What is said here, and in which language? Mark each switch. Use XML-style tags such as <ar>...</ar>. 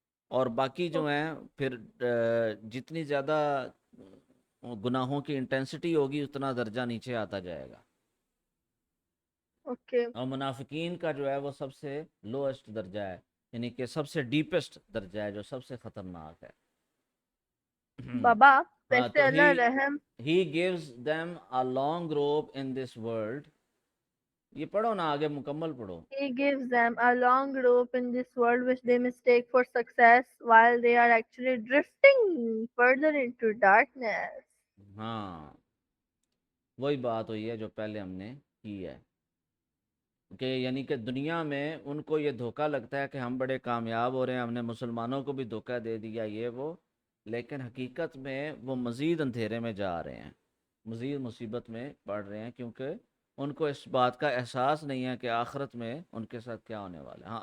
<ur>اور باقی جو ہیں پھر جتنی زیادہ گناہوں کی انٹینسٹی ہوگی اتنا درجہ نیچے آتا جائے گا.</ur> <en>Okay.</en> <ur>اور منافقین کا جو ہے وہ سب سے لوئسٹ درجہ ہے، یعنی کہ سب سے ڈیپسٹ درجہ ہے جو سب سے خطرناک ہے. بابا ہاں ویسے تو اللہ رحم.</ur> <en>he gives them a long rope in this world.</en> <ur>یہ پڑھو نا آگے مکمل پڑھو.</ur> <en>He gives them a long rope in this world which they mistake for success while they are actually drifting further into darkness.</en> <ur>ہاں وہی بات ہوئی ہے جو پہلے ہم نے کی ہے کہ یعنی کہ دنیا میں ان کو یہ دھوکہ لگتا ہے کہ ہم بڑے کامیاب ہو رہے ہیں، ہم نے مسلمانوں کو بھی دھوکہ دے دیا یہ وہ، لیکن حقیقت میں وہ مزید اندھیرے میں جا رہے ہیں، مزید مصیبت میں پڑ رہے ہیں، کیونکہ ان کو اس بات کا احساس نہیں ہے کہ آخرت میں ان کے ساتھ کیا ہونے والا ہے.</ur>